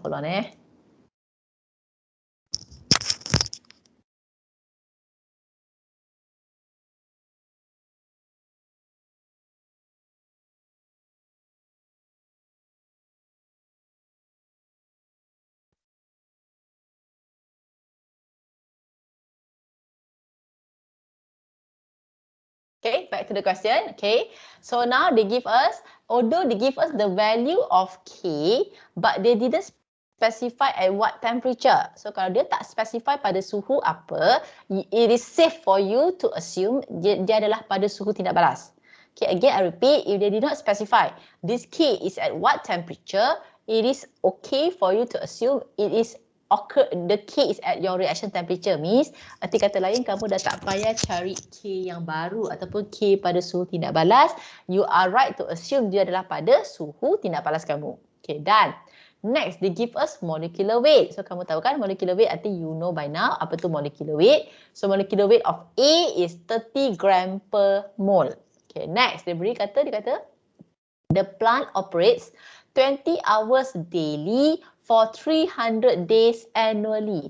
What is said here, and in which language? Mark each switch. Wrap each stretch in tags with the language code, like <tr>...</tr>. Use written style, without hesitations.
<en>Hold on Okay, back to the question. Okay, so now they give us, although they give us the value of K, but they didn't specify at what temperature.</en> <ms>So kalau dia tak specify pada suhu apa,</ms> <en>it is safe for you to assume</en> <ms>dia adalah pada suhu tindak balas.</ms> <en>Okay, again I repeat, if they did not specify this K is at what temperature, it is okay for you to assume it is the K is at your reaction temperature.</en> <ms>Means, arti kata lain, kamu dah tak payah cari K yang baru ataupun K pada suhu tindak balas.</ms> <en>You are right to assume</en> <ms>dia adalah pada suhu tindak balas kamu.</ms> <en>Okay, done. Next, they give us molecular weight. So,</en> <ms>kamu tahu kan</ms> <en>molecular weight, I think you know by now apa tu molecular weight. So, molecular weight of A is 30 gram per mole. Okay, next, dia kata, the plant operates 20 hours daily for 300 days annually.</en>